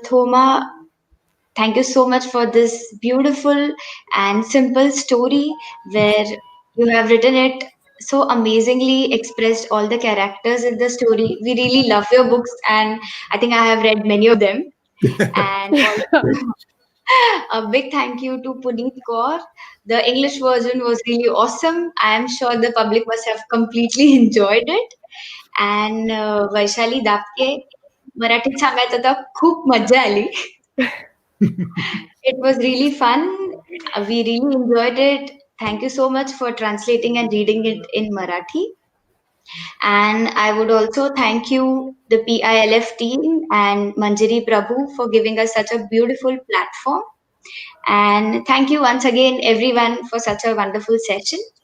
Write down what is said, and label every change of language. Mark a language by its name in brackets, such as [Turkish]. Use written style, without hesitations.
[English] Thoma, thank you so much for this beautiful and simple story where you have written it so amazingly, expressed all the characters in the story. We really love your books, and I think I have read many of them. And also, a big thank you to Puneet Kaur. The English version was really awesome. I am sure the public must have completely enjoyed it. [Marathi] And Vaishali Dapke, मराठीत सांगायचं तर खूप मज्जा आली. [English] It was really fun. We really enjoyed it. Thank you so much for translating and reading it in Marathi. And I would also thank you, the PILF team and Manjari Prabhu, for giving us such a beautiful platform. And thank you once again, everyone, for such a wonderful session.